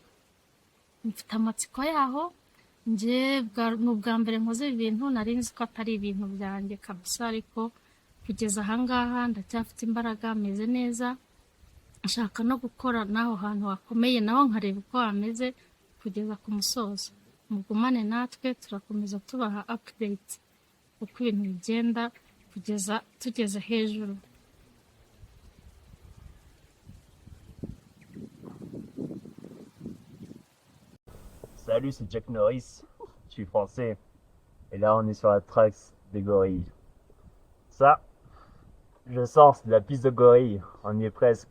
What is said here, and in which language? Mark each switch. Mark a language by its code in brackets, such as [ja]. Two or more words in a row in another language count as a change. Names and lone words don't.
[rw] Mfite amatsiko yaho, nje ni ubwa mbere nkoze ibi bintu, nari nzi ko atari ibintu byanjye kabisa, ariko kugeza ahangaha ndacyafite imbaraga, meze neza. Nshaka no gukora n'aho hantu hakomeye naho nkareba uko hameze kugeza ku musozo. Mugumane natwe, turakomeza tubaha update uko ibintu bigenda kugeza tugeze hejuru. [fr] Salut, c'est Jack Norris, je suis français. Et là, on est sur la trace des gorilles. Ça, je sens, c'est de la piste de gorilles, on y est presque.